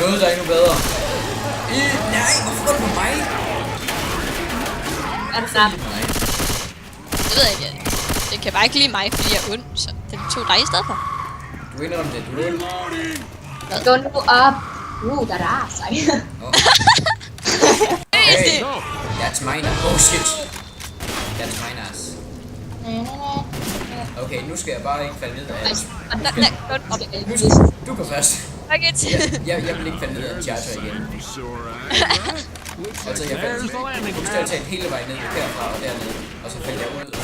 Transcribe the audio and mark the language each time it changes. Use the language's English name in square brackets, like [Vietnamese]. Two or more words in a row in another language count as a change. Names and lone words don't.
[Danish] Noget, der er endnu bedre. Nej, hvorfor går du på mig? Er du klar? Nej. Det ved jeg ikke. Det kan bare ikke lide mig, fordi jeg er ond, så det tog dig i stedet for. Du indrømmer det, du er ond. Gå nu op. Der er sig. [English] Hey, that's mine. Oh shit. That's mine ass. [Danish] Okay, nu skal jeg bare ikke falde ned af. Du går først. Okay. Jeg vil ikke falde ned af charger igen. Altså, jeg faldt bogstaveligt hele vejen ned herfra og dernede, og så faldt jeg ud.